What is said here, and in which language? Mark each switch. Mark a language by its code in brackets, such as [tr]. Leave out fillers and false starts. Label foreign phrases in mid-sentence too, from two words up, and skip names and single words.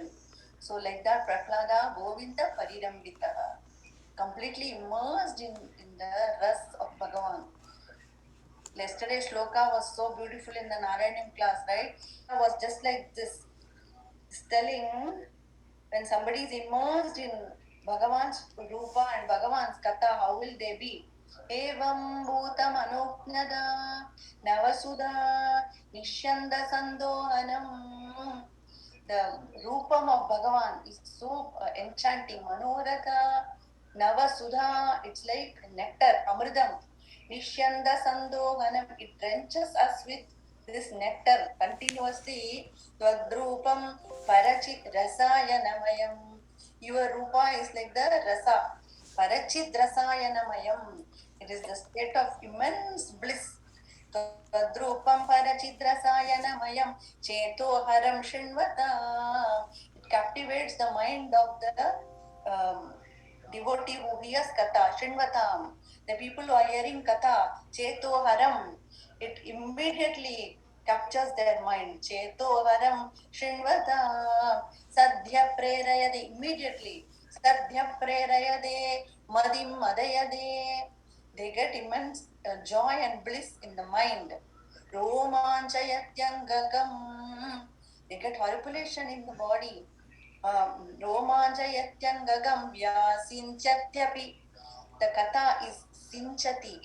[en] So like that, Prahlada [sa] गोविन्द परिरम्बितह, [en] completely immersed in the ras of Bhagavan. Yesterday Shloka was so beautiful in the Narayanam class, right? It was just like this. It's telling when somebody is immersed in Bhagavan's Rupa and Bhagavan's Katha, how will they be? [sa] एवं भूत मनोज्ञता नवसुधा निष्यन्द सन्दोहनं. [en] The Rupam of Bhagavan is so enchanting. [sa] मनोरथ, नवसुधा, [en] it's like nectar, amridam. [sa] निष्यन्द सन्दोहनं, [en] it drenches us with this nectar continuously. [sa] त्वद्रूपं परचिद्रसायनमयं. [en] Your Rupa is like the rasa. Parachidrasāyanamayaṁ. It is the state of immense bliss. [sa] त्वद्रूपं परचिद्रसायनमयं शत-धृतिर् शृण्वत. [en] It captivates the mind of the devotee who hears katha. Śriṇvatam. The people who are hearing katha, śata-dhṛtir, it immediately captures their mind. [sa] शत-धृतिर् शृण्वत सद्य प्रेरयदे, immediately. सद्य प्रेरयदे मदिम् मदयदे. [en] They get immense joy and bliss in the mind. romanchayatyangagam. They get horripilation in the body. [sa] रोमाञ्चयत्यङ्गगम् व्यसिञ्चत्यपि. [en] The katha is sinchati.